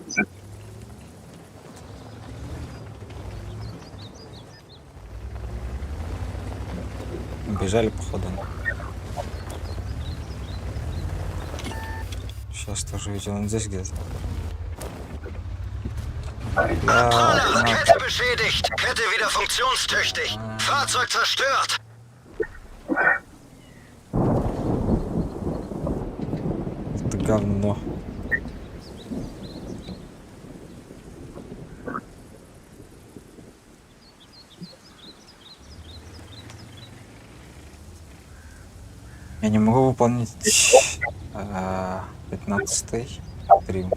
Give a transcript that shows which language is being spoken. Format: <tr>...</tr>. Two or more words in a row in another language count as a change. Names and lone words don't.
<ru>Бежали походу. Сейчас тоже видел, он здесь где-то. Да,</ru> <de>Controller, Kette beschädigt. Kette wieder funktionstüchtig. Fahrzeug zerstört.</de> <ru>это говно. Я не могу выполнить 15-й триумф.</ru>